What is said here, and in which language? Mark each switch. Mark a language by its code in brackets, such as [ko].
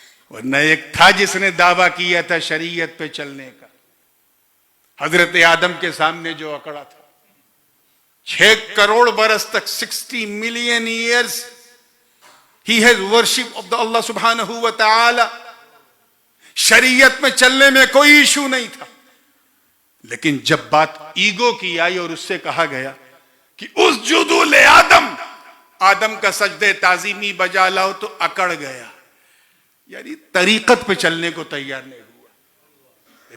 [ur] ورنہ ایک تھا جس نے دعویٰ کیا تھا شریعت پہ چلنے کا، حضرت آدم کے سامنے جو اکڑا تھا. 6 کروڑ برس تک [en] 60 million years he has worship of the Allah subhanahu wa ta'ala. [ur] شریعت میں چلنے میں کوئی ایشو نہیں تھا، لیکن جب بات ایگو کی آئی اور اس سے کہا گیا کہ [ar] اسجدوا لآدم، [ur] آدم کا سجدہ تعظیمی بجا لاؤ، تو اکڑ گیا. یعنی طریقت پہ چلنے کو تیار نہیں ہوا.